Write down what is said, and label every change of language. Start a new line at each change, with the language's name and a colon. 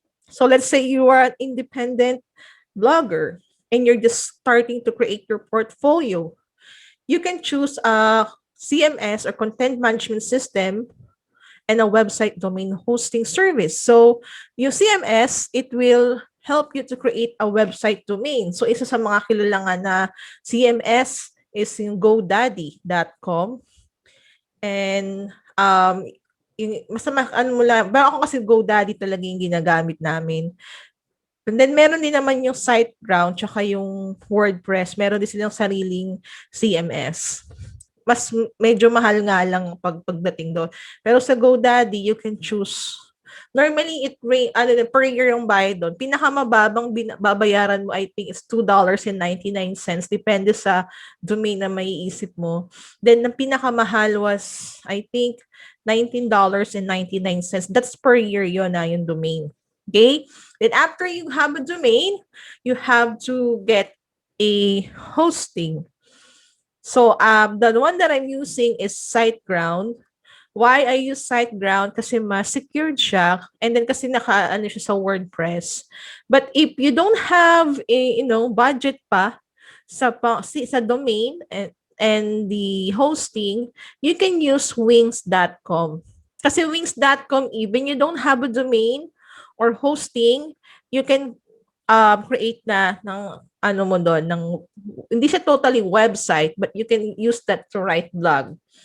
English: So let's say you are an independent blogger and you're just starting to create your portfolio. You can choose a CMS or content management system and a website domain hosting service. So yung CMS, it will help you to create a website domain.
Filipino: So isa sa mga kilala na CMS is yung GoDaddy.com. And yung ako kasi GoDaddy talaga yung ginagamit namin. And then meron din naman yung SiteGround tsaka yung WordPress. Meron din silang sariling CMS. Mas medyo mahal nga lang pagdating doon.
English: Pero sa GoDaddy, you can choose. Normally, per year
Filipino: yung bayad doon. Pinakamababang babayaran mo,
English: I think, is
Filipino: $2.99. Depende sa domain na maiisip mo. Then, ang pinakamahal
English: was, I think,
Filipino: $19.99.
English: That's per year
Filipino: yun yung
English: domain. Okay? Then, after you have a domain, you have to get a hosting. So, the one that I'm using is SiteGround. Why I use SiteGround?
Filipino: Kasi mas secured siya and then kasi siya sa WordPress.
English: But if you don't have a budget
Filipino: pa sa
English: domain and the hosting, you can use wings.com. Kasi wings.com, even you don't have a domain or hosting, you can create
Filipino: na ng hindi siya
English: totally website, but you can use that to write blog.